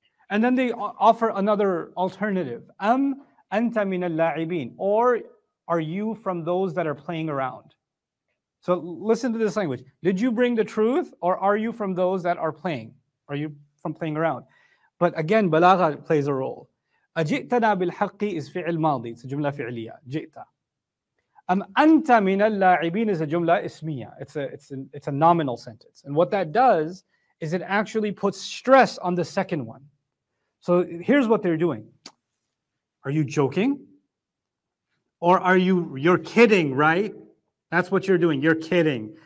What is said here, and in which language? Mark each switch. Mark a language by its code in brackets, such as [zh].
[en] And then they offer another alternative. [ar] أَمْ أَنْتَ مِنَ اللاعبين, [en] or are you from those that are playing around? So listen to this language. Did you bring the truth, or are you from those that are playing? Are you from playing around? But again, balagha plays a role. [ar] أَجِئْتَنَا بِالْحَقِّ [en] is fi'il [ar] ماضي. [en] It's a jumla fi'liya. جِئْتَ. [ar] أَمْ أَنْتَ مِنَ اللاعبين [en] is a jumla ismiya. It's a nominal sentence. And what that does is it actually puts stress on the second one. So here's what they're doing. Are you joking? Or you're kidding, right? That's what you're doing. You're kidding.